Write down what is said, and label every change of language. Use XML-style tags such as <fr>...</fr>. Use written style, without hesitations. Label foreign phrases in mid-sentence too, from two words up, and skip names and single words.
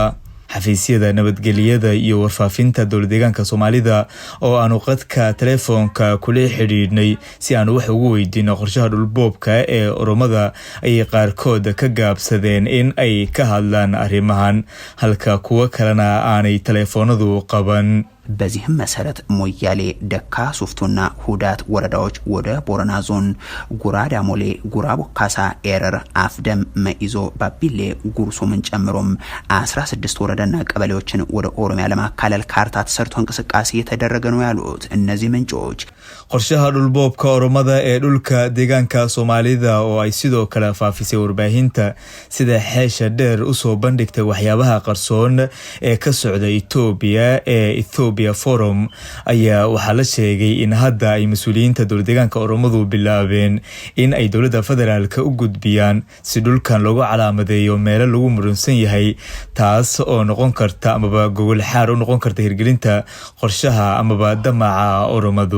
<so>xafiisyada nabadgeliyada iyo warfaafinta dowlad deegaanka Soomaalida oo aanu qadka telefoonka kula xiriirnay si aan wax ugu weydiino qorshaha dhulboobka ee Oromada ay qaarkood ka gaabsadeen in ay ka hadlaan arrimahan halka kuwa kalena aanay telefoonadu qaban.</so> <am>በዚህም መሰረት ሞያሌ፣ ደካ ሱፍቱና ሁዳት ወረዳዎች ወደ ቦረና ዞን፣ ጉራዳ ሞሌ፣ ጉራቦ ካሳ፣ ኤረር፣ አፍደም፣ መኢዞ፣ ባቢሌ፣ ጉርሱምን ጨምሮም 16 ወረዳና ቀበሌዎችን ወደ ኦሮሚያ ለማካለል ካርታ ተሰርቶ እንቅስቃሴ የተደረገ ነው ያሉት እነዚህ ምንጮች</am> <so>qorshaha dhulboobka Oromada ee dhulka deegaanka Soomaalida oo ay sidoo kale faafisay warbaahinta sida xeesha dheer u soo bandhigtay waxyaabaha qarsoon ee ka socda Ethiopia Forum ayaa waxa la sheegay in hadda ay mas'uuliyiinta dowlad deegaanka Oromadu bilaabeen in ay dowladda federaalka u gudbiyaan si dhulkan loogu calaamadeeyo meel lagu murunsan yahay taas oo noqon karta amaba gogol xaar u noqon karta hirgelinta qorshaha amaba damaca Oromadu.</so>